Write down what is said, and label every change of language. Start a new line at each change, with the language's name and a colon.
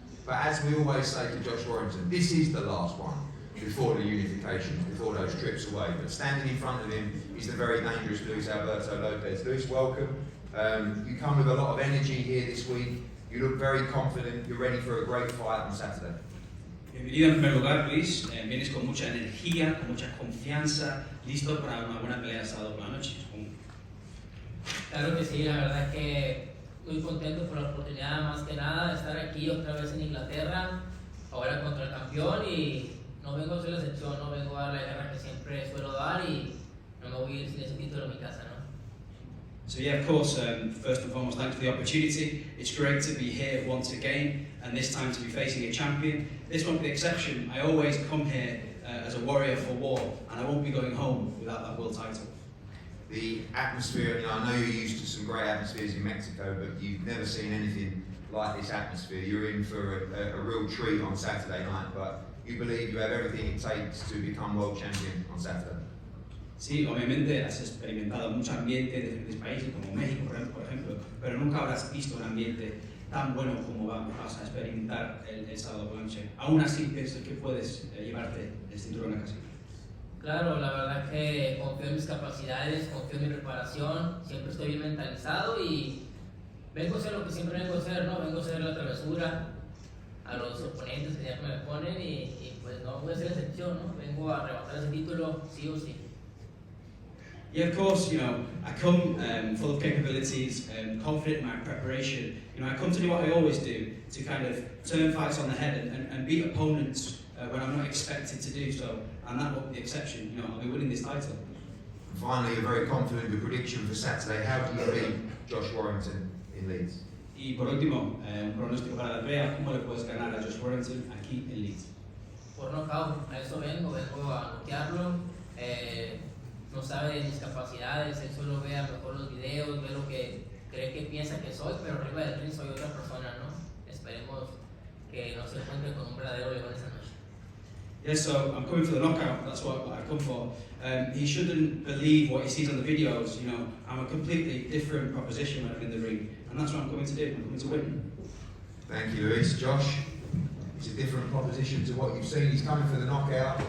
English: But as we always say to Josh Warrington, this is the last one before the unifications, before those trips away. But standing in front of him is the very dangerous Luis Alberto Lopez. Luis, welcome. You come with a lot of energy here this week. You look very confident. You're ready for a great fight on Saturday.
Spanish: Bienvenido en primer lugar, Luis. Vienes con mucha energía, con mucha confianza, listo para una buena pelea el sábado por la noche. Claro que sí, la verdad es que muy contento por la oportunidad más que nada de estar aquí otra vez en Inglaterra, ahora contra el campeón y no vengo a hacer la excepción, no vengo a dar la guerra que siempre suelo dar y no me voy a ir sin ese título a mi casa, ¿no?
English: So yeah, of course, first and foremost, thanks for the opportunity. It's great to be here once again, and this time to be facing a champion. This won't be the exception. I always come here as a warrior for war, and I won't be going home without that world title. The atmosphere, you know, I know you're used to some great atmospheres in Mexico, but you've never seen anything like this atmosphere. You're in for a real treat on Saturday night, but you believe you have everything it takes to become world champion on Saturday.
Spanish: Sí, obviamente has experimentado mucho ambiente de diferentes países, como México, por ejemplo, pero nunca habrás visto un ambiente tan bueno como vas a experimentar el sábado por la noche. Aún así, pienso que puedes llevarte el cinturón a casa. Claro, la verdad es que confío en mis capacidades, confío en mi preparación, siempre estoy bien mentalizado y vengo a hacer lo que siempre vengo a hacer, ¿no? Vengo a hacer la travesura a los oponentes que ya me ponen y pues no voy a hacer excepción, ¿no? Vengo a arrebatar ese título sí o sí.
English: Yeah, of course, you know, I come full of capabilities, confident in my preparation. You know, I come to do what I always do, to kind of turn fights on the head and beat opponents when I'm not expected to do so, and that won't be the exception. You know, I'll be winning this title. And finally, you're very confident of your prediction for Saturday. How do you beat Josh Warrington in Leeds?
Spanish: Y por último, un pronóstico para la pelea, ¿cómo le puedes ganar a Josh Warrington aquí en Leeds? Por nocaut, a eso vengo a noquearlo. No sabe de mis capacidades, él solo ve a lo mejor los videos, ve lo que cree que piensa que soy, pero arriba del ring soy otra persona, ¿no? Esperemos que no se encuentre con un verdadero león esa noche.
English: Yeah, so I'm coming for the knockout, that's what I've come for. He shouldn't believe what he sees on the videos, you know, I'm a completely different proposition when I'm in the ring, and that's what I'm coming to do, I'm coming to win. Thank you, Luis. Josh, it's a different proposition to what you've seen. He's coming for the knockout.